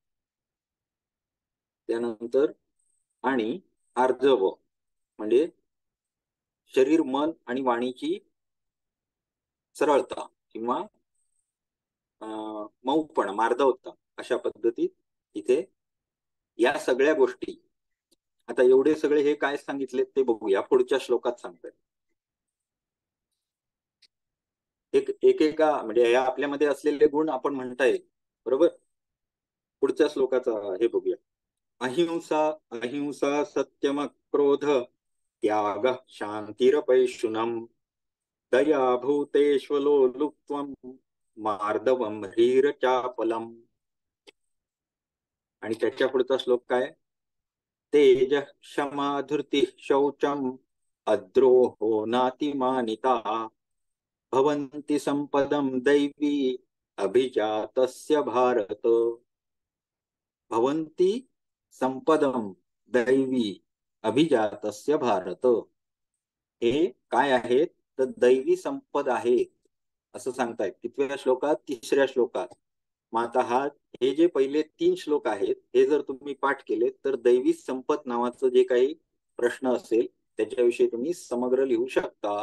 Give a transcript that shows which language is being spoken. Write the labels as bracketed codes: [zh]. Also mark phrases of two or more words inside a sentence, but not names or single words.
[mr] त्यानंतर आणि आर्जव म्हणजे शरीर, मन आणि वाणीची सरळता किंवा मऊपणा, मार्दवता, अशा पद्धतीत इथे या सगळ्या गोष्टी. आता एवढे सगळे हे काय सांगितले ते बघूया पुढच्या श्लोकात सांगतात. एकेका म्हणजे या आपल्यामध्ये असलेले गुण आपण म्हणता येईल. बरोबर. पुढच्या श्लोकाचा हे बघूया. [sa] अहिंसा, अहिंसा सत्यम क्रोध त्याग शांतिरपैशुनम दया भूतेष्वलोलुप्त्वं मार्दवम ह्रीरचापलम. [mr] आणि त्याच्या पुढचा श्लोक काय, [sa] तेज क्षमा धृती शौचम अद्रोहो नातिमानिता भवन्ति संपदम दैवी अभिजातस्य भारत. भवन्ति संपदम दैवी अभिजातस्य भारत. [mr] हे काय आहेत, तर दैवी संपद आहेत असं सांगतायत. कितव्या श्लोकात, तिसऱ्या श्लोकात. मग आता हे जे पहिले 3 श्लोक आहेत हे जर तुम्ही पाठ केले तर दैवी संपत नावाचं जे काही प्रश्न असेल त्याच्याविषयी तुम्ही समग्र लिहू शकता.